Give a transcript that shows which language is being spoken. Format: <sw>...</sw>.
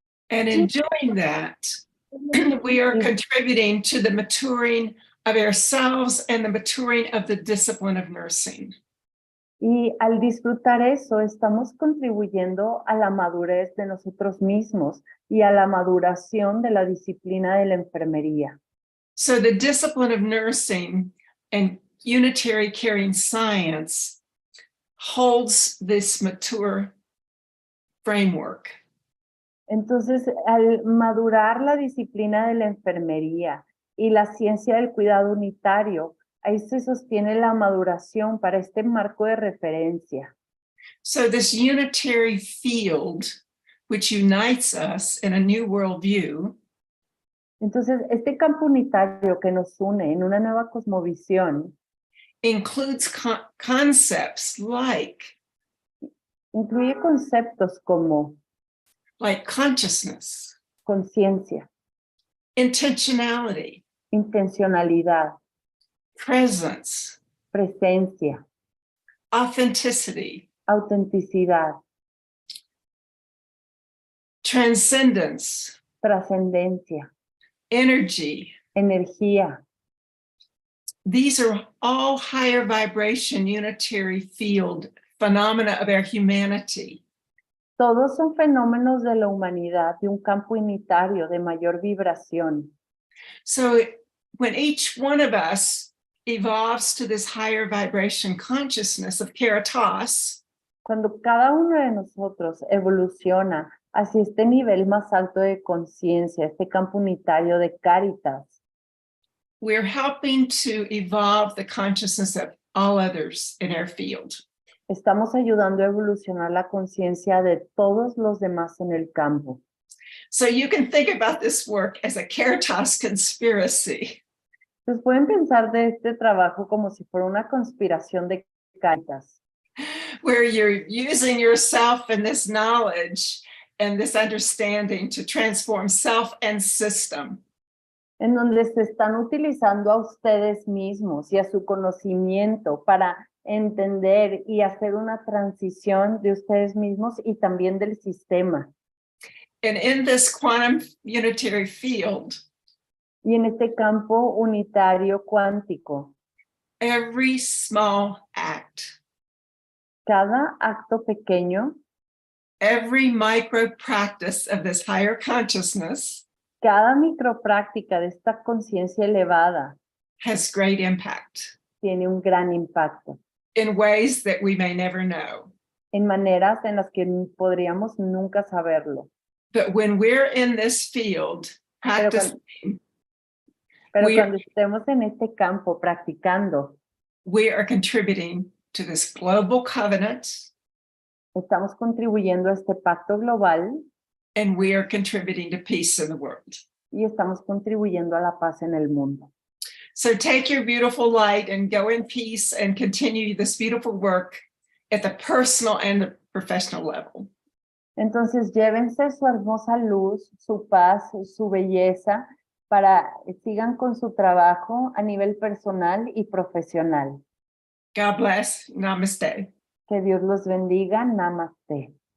<en>And in doing that, we are contributing to the maturing of ourselves and the maturing of the discipline of nursing.</en> <es>Y al disfrutar eso, estamos contribuyendo a la madurez de nosotros mismos y a la maduración de la disciplina de la enfermería.</es> <en>So the discipline of nursing and unitary caring science holds this mature framework.</en> <es>Entonces, al madurar la disciplina de la enfermería y la ciencia del cuidado unitario, ahí se sostiene la maduración para este marco de referencia.</es> <en>So this unitary field, which unites us in a new worldview,</en> <es>Entonces, este campo unitario que nos une en una nueva cosmovisión</es> <en>includes concepts like</en> <es>incluye conceptos como</es> <en>consciousness,</en> <es>conciencia,</es> <en>intentionality,</en> <es>intencionalidad,</es> <en>presence,</en> <es>presencia,</es> <en>authenticity,</en> <es>autenticidad,</es> <en>transcendence,</en> <es>trascendencia,</es> <en>energy.</en> <es>energía.</es> <en>These are all higher vibration unitary field phenomena of our humanity.</en> <es>Todos son fenómenos de la humanidad, de un campo unitario de mayor vibración.</es> <en>So when each one of us evolves to this higher vibration consciousness of Caritas,</en> <es>Cuando cada uno de nosotros evoluciona hacia este nivel más alto de conciencia, este campo unitario de Cáritas,</es> <en>we're helping to evolve the consciousness of all others in our field.</en> <es>estamos ayudando a evolucionar la conciencia de todos los demás en el campo.</es> <en>So you can think about this work as a Caritas conspiracy.</en> <es>Entonces pueden pensar de este trabajo como si fuera una conspiración de Cáritas,</es> <en>where you're using yourself and this knowledge and this understanding to transform self and system.</en> <es>en donde se están utilizando a ustedes mismos y a su conocimiento para entender y hacer una transición de ustedes mismos y también del sistema.</es> <en>And in this quantum unitary field,</en> <es>Y en este campo unitario cuántico,</es> <en>every small act,</en> <es>cada acto pequeño,</es> <en>every micro practice of this higher consciousness</en> <es>cada micropráctica de esta conciencia elevada</es> <en>has great impact</en> <es>tiene un gran impacto</es> <en>in ways that we may never know.</en> <es>en maneras en las que podríamos nunca saberlo.</es> <en>But when we're in this field,</en> <es>Pero</es> <en>practicing,</en> <es>cuando estemos en este campo practicando,</es> <en>we are contributing to this global covenant,</en> <es>estamos contribuyendo a este pacto global</es> <en>and we are contributing to peace in the world.</en> <es>y estamos contribuyendo a la paz en el mundo.</es> <en>So take your beautiful light and go in peace and continue this beautiful work at the personal and the professional level.</en> <es>Entonces llévense su hermosa luz, su paz, su belleza para sigan con su trabajo a nivel personal y profesional.</es> <en>God bless. Namaste.</en> <es>Que Dios los bendiga. Namaste.</es>